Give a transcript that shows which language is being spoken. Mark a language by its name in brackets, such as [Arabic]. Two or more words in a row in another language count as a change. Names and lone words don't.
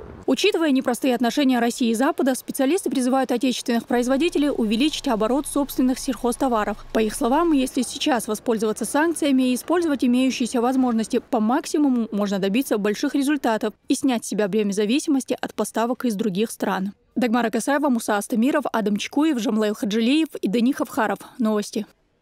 [Russian] Учитывая непростые отношения России и Запада, специалисты призывают отечественных производителей увеличить оборот собственных сельхозтоваров. По их словам, если сейчас воспользоваться санкциями и использовать имеющиеся возможности по максимуму, можно добиться больших результатов и снять с себя бремя зависимости от поставок из других стран. Дагмара Касаева, Муса Астамиров, Адам Чкуев, Жамлаил Хаджилиев и Дани Хавхаров. Новости.